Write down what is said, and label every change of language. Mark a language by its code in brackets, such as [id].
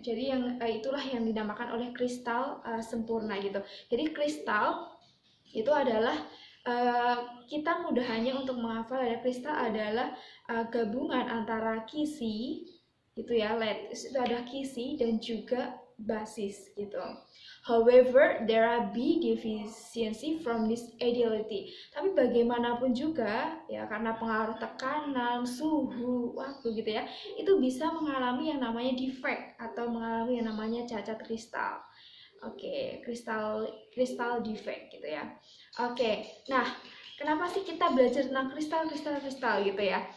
[id] Jadi yang itulah yang dinamakan oleh kristal sempurna gitu. Jadi kristal itu adalah kita mudahannya untuk menghafal ada kristal adalah gabungan antara kisi gitu ya, itu ada kisi dan juga basis gitu. [en] However, there are big deficiency from this ideality. [id] Tapi bagaimanapun juga ya, karena pengaruh tekanan, suhu, waktu gitu ya, itu bisa mengalami yang namanya defect atau mengalami yang namanya cacat kristal. Oke, kristal defect gitu ya. Oke, nah kenapa sih kita belajar tentang kristal gitu ya?